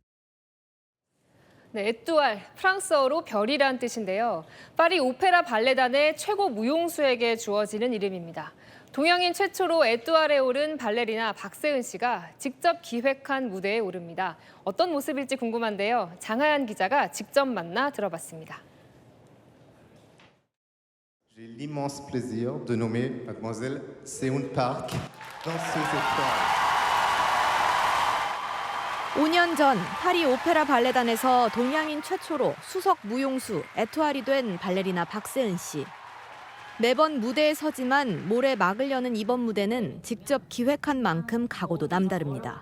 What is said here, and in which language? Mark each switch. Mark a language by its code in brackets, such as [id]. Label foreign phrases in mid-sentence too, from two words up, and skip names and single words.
[ko] 네, 에뚜알, 프랑스어로 별이란 뜻인데요. 파리 오페라 발레단의 최고 무용수에게 주어지는 이름입니다. 동양인 최초로 에뚜알에 오른 발레리나 박세은 씨가 직접 기획한 무대에 오릅니다. 어떤 모습일지 궁금한데요. 장하얀 기자가 직접 만나 들어봤습니다. [fr] J'ai l'immense plaisir de nommer Mademoiselle Seun Park danseuse étoile. [ko] 5년 전 파리 오페라 발레단에서 동양인 최초로 수석 무용수 에투알이 된 발레리나 박세은 씨. 매번 무대에 서지만 모레 막을 여는 이번 무대는 직접 기획한 만큼 각오도 남다릅니다.